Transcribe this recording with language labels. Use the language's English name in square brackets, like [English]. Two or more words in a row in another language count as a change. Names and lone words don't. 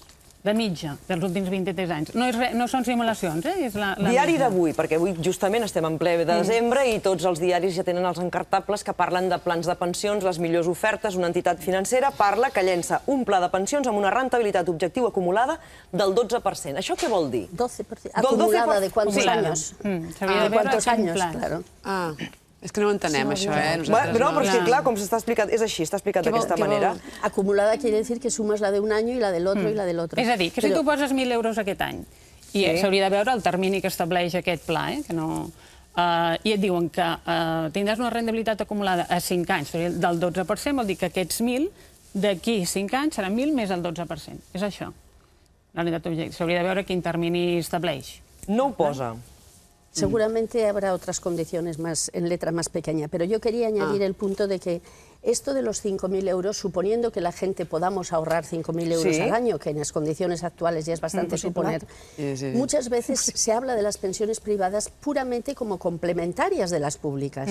[Catalan] De mitja, dels últims 23 anys. No són simulacions, és la Diari d'avui, perquè avui justament estem en ple de desembre i tots els diaris ja tenen els encartables que parlen de plans de pensions, les millors ofertes. Una entitat financera parla que llença un pla de pensions amb una rentabilitat objectiu acumulada del 12%. Això què vol dir? [Spanish] 12%. ¿Acumulada de cuántos años? ¿De cuántos años? Claro. [Catalan] És que no ho entenem, això, No, però és que, clar, com s'està explicat, és així, està explicat d'aquesta manera. [Spanish] Acumulada quiere decir que sumas la de un año y la del otro y la del otro. [Catalan] És a dir, que si tu poses 1.000 euros aquest any, i s'hauria de veure el termini que estableix aquest pla, que no... I et diuen que tindràs una rendibilitat acumulada a 5 anys del 12%, vol dir que aquests 1.000, d'aquí 5 anys, seran 1.000 més el 12%. És això. La unitat objecte. S'hauria de veure quin termini estableix. No ho posa. [Spanish] Seguramente habrá otras condiciones en letra más pequeña, pero yo quería añadir el punto de que esto de los 5.000 euros, suponiendo que la gente podamos ahorrar 5.000 euros al año, que en las condiciones actuales ya es bastante suponer, muchas veces se habla de las pensiones privadas puramente como complementarias de las públicas.